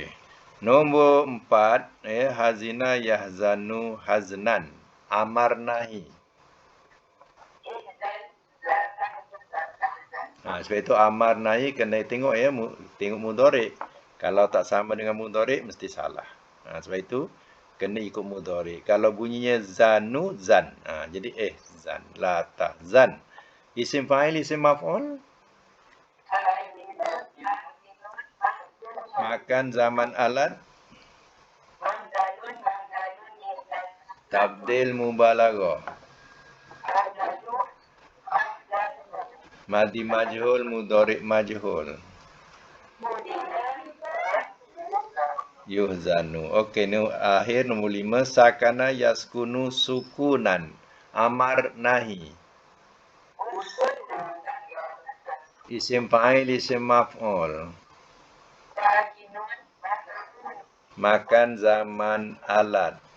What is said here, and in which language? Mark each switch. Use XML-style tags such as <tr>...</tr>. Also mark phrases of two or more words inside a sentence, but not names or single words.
<ar>Nombor 4, حزن يحزن حزنا.</ar> <ms>Amar, nahi. Sebab itu amar, nahi kena tengok ya, tengok mudhari. Kalau tak sama dengan mudhari mesti salah. Sebab itu kena ikut mudhari. Kalau bunyinya zanu, zan. Jadi zan,</ms> <ar>لا تحزن.</ar> <ms>Isim fa'il, isim maf'ul. Makan, zaman, alat. Tabdil, mubalaghah. Madi majhul, mudhari' majhul. Yuhzanu. Okey, ni akhir nombor 5.</ms> <ar>سكن يسكن سكونا.</ar> <ms>Amar nahi. Isim fa'il, isim maf'ul. Makan zaman alat.</ms>